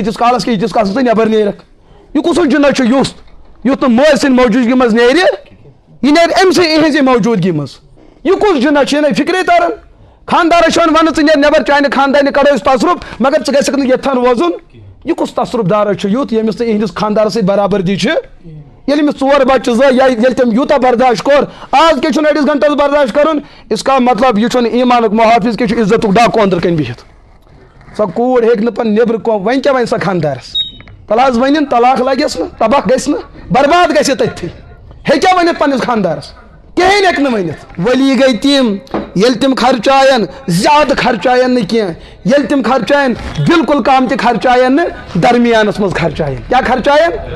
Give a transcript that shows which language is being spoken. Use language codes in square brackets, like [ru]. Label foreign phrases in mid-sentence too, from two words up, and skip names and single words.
[ks] تیٖتِس کالس کینٛہہ ییٖتِس کالس ژٕ نٮ۪بر نیرکھ یہِ کُس جِنہ چھُ یُتھ نہٕ مٲلۍ سٕنٛدِ موجوٗدگی منٛز نیرِ یہِ نیرِ أمۍ سٕے یِہنٛزِ موجوٗدگی منٛز یہِ کُس جِنہ چھُ یہِ نَے فِکرے تران خاندارس چھُ ونان ژٕ نیرِ نٮ۪بر چانہِ خاندانہِ کڑو أسۍ تصرُف مگر ژٕ گژھکھ نہٕ ییٚتھن روزُن یہِ کُس تصرُف دارا چھُ یُتھ ییٚمِس نہٕ یِہنٛدِس خاندارس سۭتۍ برابردی چھِ ییٚلہِ أمِس 4 بچہِ زٕ یا ییٚلہِ تٔمۍ یوٗتاہ برداشت کوٚر آز کیٛاہ چھُنہٕ أڑِس گنٹس برداشت کرُن [ur] اس کا مطلب [ks] یہِ چھُنہٕ ایٖمانُک محافظ کیٛاہ چھُ عزتُک ڈاکوٗ أنٛدرٕ کَنۍ بِہِتھ سۄ کوٗر ہیٚکہِ نہٕ پتہٕ نیٚبرٕ وۄنۍ کیٛاہ وَنہِ سۄ خاندارس تَلہٕ حظ ؤنِن طلاق لگٮ۪س نہٕ تباہ گژھِ نہٕ برباد گژھِ تٔتھی ہیٚکیٛاہ ؤنِتھ پننِس خاندارس کِہیٖنۍ ہیٚکہِ نہٕ ؤنِتھ ولی گٔے تِم ییٚلہِ تِم خرچاین زیادٕ خرچاین نہٕ کینٛہہ ییٚلہِ تِم خرچاین بالکل کم تہِ خرچاین نہٕ درمیانس منٛز خرچاین کیٛاہ خرچاین